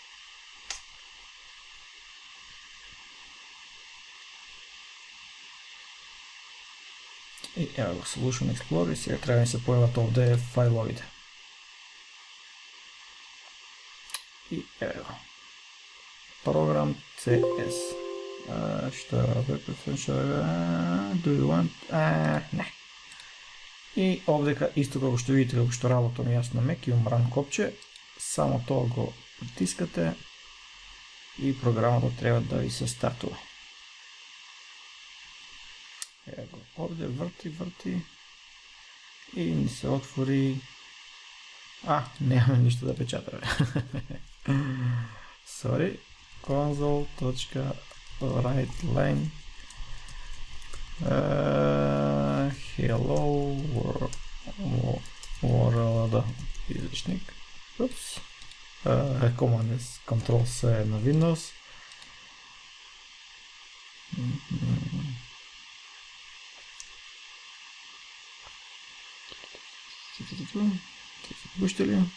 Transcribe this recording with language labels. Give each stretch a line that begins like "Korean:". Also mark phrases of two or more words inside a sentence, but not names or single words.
Macedonian: И ево го Solution Explorer, сега треба да се појават овде файловите. И ево го. Програм CS. Што е
English: Do you want?
Macedonian: Не. И овдека, исто како што видите, како што работам јас на Mac, имам Run копче, само тоа го притискате и програмата треба да ви се стартува. Ево го, овде врти и ни се отвори. Немаме ништо да печатаме.
English: Sorry. console.writeline hello world излишник. Command S, Control C на Windows.
Macedonian: Пуштили.